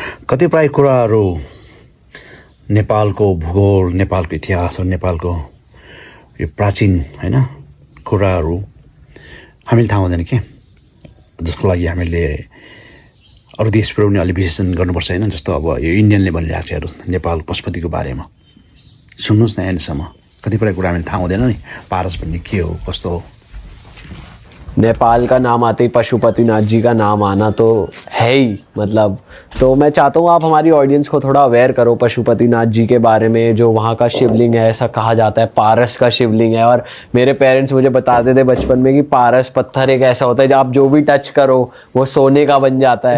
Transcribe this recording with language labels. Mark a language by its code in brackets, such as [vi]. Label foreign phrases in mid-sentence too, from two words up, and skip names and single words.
[ne] कतिपय कुराहरू नेपालको भूगोल, नेपालको इतिहास र नेपालको यो प्राचीन हैन कुराहरू हामीले थाहा हुँदैन के, जसको लागि हामीले अरू देशबाट पनि अलि विश्लेषण गर्नुपर्छ हैन। जस्तो अब यो इन्डियनले भनिरहेको छ हेर्नुहोस् न नेपाल पशुपतिको बारेमा, सुन्नुहोस् न एन्डसम्म। कतिपय कुरा हामीले थाहा हुँदैन नि, पारस भन्ने के हो कस्तो हो। [hi] नेपाल का नाम आते ही पशुपतिनाथ जी का नाम आना तो है ही, मतलब तो मैं चाहता हूँ आप हमारी ऑडियंस को थोड़ा अवेयर करो पशुपतिनाथ जी के बारे में। जो वहाँ का शिवलिंग है, ऐसा कहा जाता है पारस का शिवलिंग है, और मेरे पेरेंट्स मुझे बताते थे बचपन में कि पारस पत्थर एक ऐसा होता है जब आप जो भी टच करो वो सोने का बन जाता है।